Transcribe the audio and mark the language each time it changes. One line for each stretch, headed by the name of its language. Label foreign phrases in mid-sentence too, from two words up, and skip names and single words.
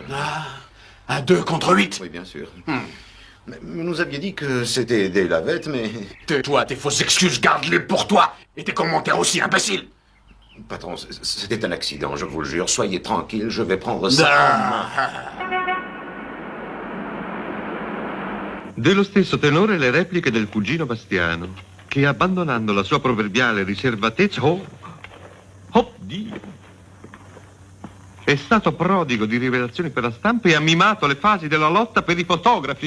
French: Ah, à 2 contre 8? Oui, bien sûr. Mais nous aviez dit que c'était des lavettes, mais... Tais-toi, tes fausses excuses, garde-les pour toi. Et tes commentaires aussi imbéciles. Patron, c'était un accident, je vous le jure. Soyez tranquille, je vais prendre ça.
Italian: Dello stesso tenore le repliche del cugino Bastiano, che abbandonando la sua proverbiale riservatezza, oh Dio, è stato prodigo di rivelazioni per la stampa e ha mimato le fasi della lotta per i fotografi.